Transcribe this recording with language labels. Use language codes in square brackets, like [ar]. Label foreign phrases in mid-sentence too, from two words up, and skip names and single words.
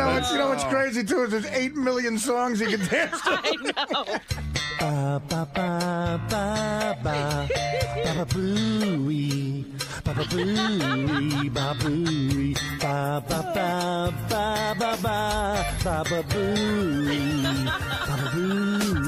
[en] You know what's crazy too is there's 8 million songs you can dance to. I know. Ba ba ba ba ba ba booey ba ba booey ba booey ba ba ba ba ba ba ba booey ba booey.